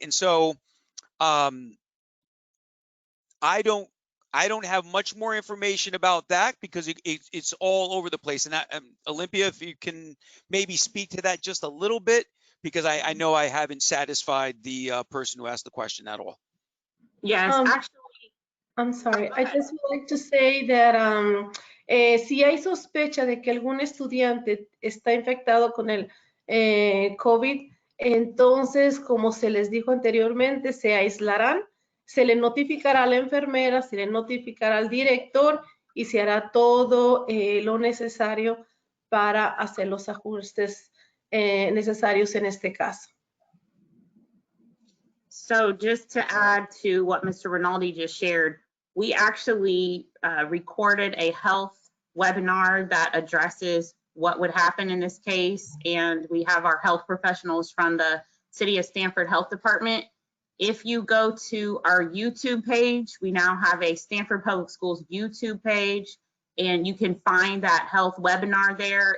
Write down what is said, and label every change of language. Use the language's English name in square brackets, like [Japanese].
[English] And so I don't have much more information about that because it's all over the place. And Olympia, if you can maybe speak to that just a little bit, because I know I haven't satisfied the person who asked the question at all. Yes, actually. I'm sorry. I just would like to say that [Spanish] si hay sospecha de que algún estudiante está infectado con el COVID, entonces, como se les dijo anteriormente, se aislarán, se le notificará a la enfermera, se le notificará al director y se hará todo lo necesario para hacer los ajustes necesarios en este caso. [English] So just to add to what Mr. Rinaldi just shared, we actually recorded a health webinar that addresses what would happen in this case. And we have our health professionals from the City of Stanford Health Department. If you go to our YouTube page, we now have a Stanford Public Schools YouTube page, and you can find that health webinar there.